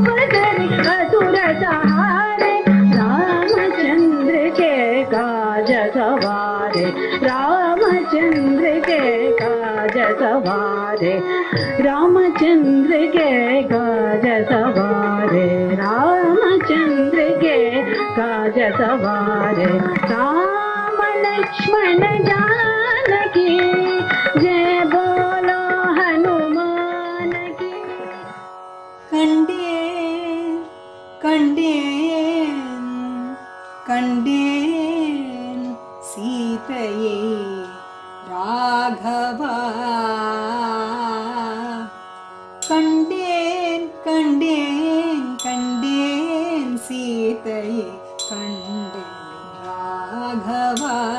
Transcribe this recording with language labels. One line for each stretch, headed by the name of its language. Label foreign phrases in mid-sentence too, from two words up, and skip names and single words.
Hindi: धरि असुर सहारे रामचंद्र के काज सवारे रामचंद्र के काज सवारे रामचंद्र के काज सवारे रामचंद्र के काज सवारे राम लक्ष्मण जानकी जय बोलो हनुमान की
Tamil: கண்டேன் கண்டேன் கண்டேன் சீதையை ராகவா கண்டேன் கண்டேன் கண்டேன் சீதையை கண்டேன் ராகவா